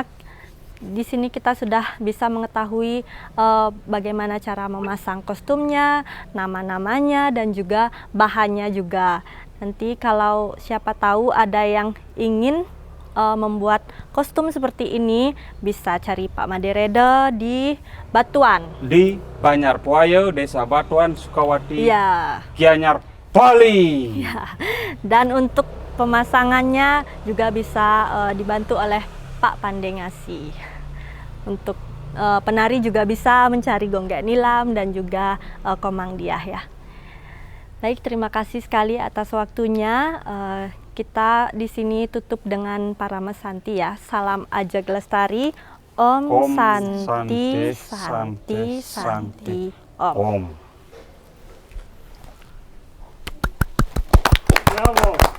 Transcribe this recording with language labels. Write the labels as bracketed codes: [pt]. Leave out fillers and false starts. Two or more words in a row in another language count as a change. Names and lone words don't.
[id] Di sini kita sudah bisa mengetahui bagaimana cara memasang kostumnya, nama-namanya, dan juga bahannya juga. Nanti kalau siapa tahu ada yang ingin membuat kostum seperti ini, bisa cari Pak Made Redo di Batuan. Di Banyarpuayo, Desa Batuan, Sukawati, Ya. Gianyar, Bali. Dan untuk pemasangannya juga bisa dibantu oleh Pak Pande Ngasi. Untuk penari juga bisa mencari gonggek nilam dan juga komang diah ya. Baik, terima kasih sekali atas waktunya. Kita di sini tutup dengan Parama Santi ya. Salam Ajeg Lestari. [sa] Om, Santi, Santi, Santi, Om. [id] Om. Bravo.